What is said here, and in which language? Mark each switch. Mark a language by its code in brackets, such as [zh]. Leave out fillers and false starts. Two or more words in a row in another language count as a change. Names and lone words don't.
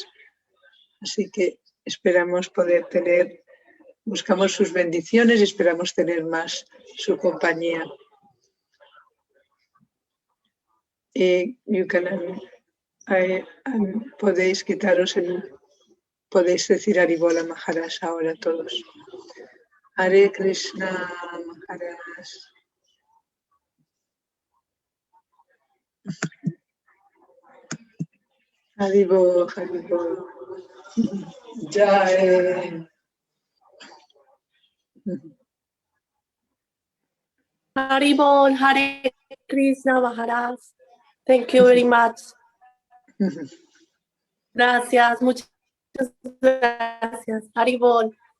[es] Así que esperamos poder buscamos sus bendiciones y esperamos tener más su compañía. Podéis podéis decir Haribola Maharaj ahora todos. Hare Krishna Maharaj. Haribol, Haribol. Jai. [en] Haribol, [es] Hare Krishna Maharaj. [en] Thank you very much. Gracias, muchas gracias. Haribol.